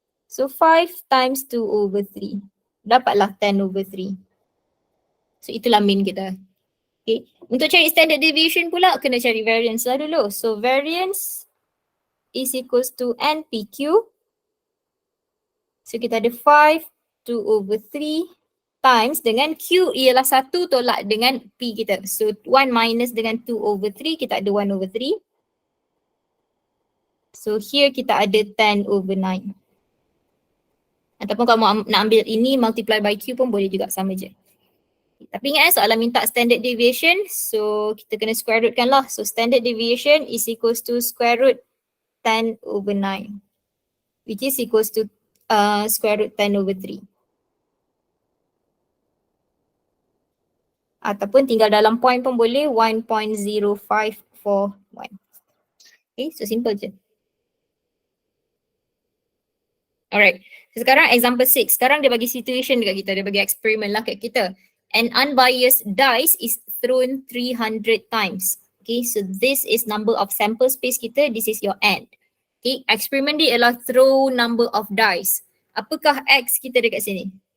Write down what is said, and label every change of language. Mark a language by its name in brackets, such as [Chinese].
[English] So 5 times 2 over 3. Dapatlah 10 over 3. So itulah mean kita. Okay. [Malay] Untuk cari standard deviation pula kena cari variance lah dulu. [English] So variance is equals to NPQ. [Malay] So kita ada 5, 2 over 3 times dengan Q ialah 1 tolak dengan P kita. So 1 minus dengan 2 over 3, kita ada 1 over 3. So here kita ada 10 over 9. Ataupun kamu nak ambil ini multiply by Q pun boleh juga, sama je. Tapi ingat soalan minta standard deviation, so kita kena square root kan lah. [English] So standard deviation is equals to square root 10 over 9. Which is equals to square root 10 over 3. [Malay] Ataupun tinggal dalam point pun boleh, 1.0541. Okay, so simple je. Alright. So, sekarang example 6. Sekarang dia bagi situation dekat kita. Dia bagi eksperimen lah kat kita. [English] An unbiased dice is thrown 300 times. Okay, so this is number of sample space kita. This is your n. Okay, [Malay] eksperimen dia ialah [English] throw number of dice. [Malay] Apakah X kita dekat sini?